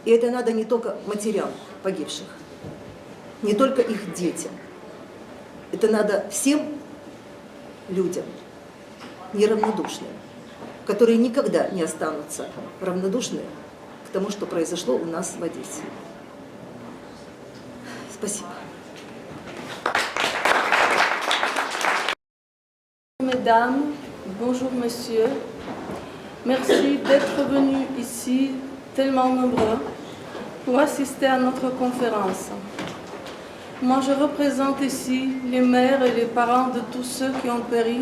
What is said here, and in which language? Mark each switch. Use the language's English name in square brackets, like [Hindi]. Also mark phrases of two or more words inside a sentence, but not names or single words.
[Russian] И это надо не только матерям погибших, не только их детям. Это надо всем людям неравнодушным, которые никогда не останутся равнодушны к тому, что произошло у нас в Одессе. Спасибо. [French] Mesdames, bonjour messieurs. Merci d'être venus ici, tellement nombreux, pour assister à notre conférence. Moi, je représente ici les mères et les parents de tous ceux qui ont péri.